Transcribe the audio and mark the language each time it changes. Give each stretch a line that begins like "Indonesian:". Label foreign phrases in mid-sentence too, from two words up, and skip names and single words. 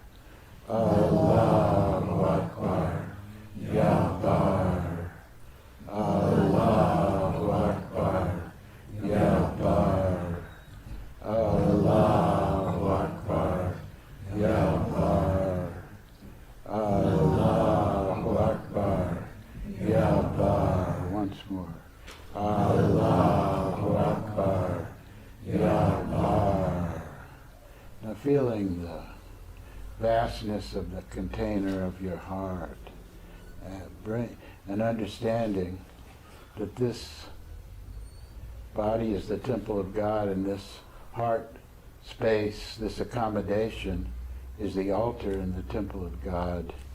Arabic: الله أكبر يا بر. الله أكبر يا بر. الله أكبر يا بر. الله أكبر يا بر.
English: Once more.
Arabic: الله أكبر يا بر.
English: Now feeling the vastness of the container of your heart, and understanding that this body is the temple of God, and this heart space, this accommodation, is the altar in the temple of God.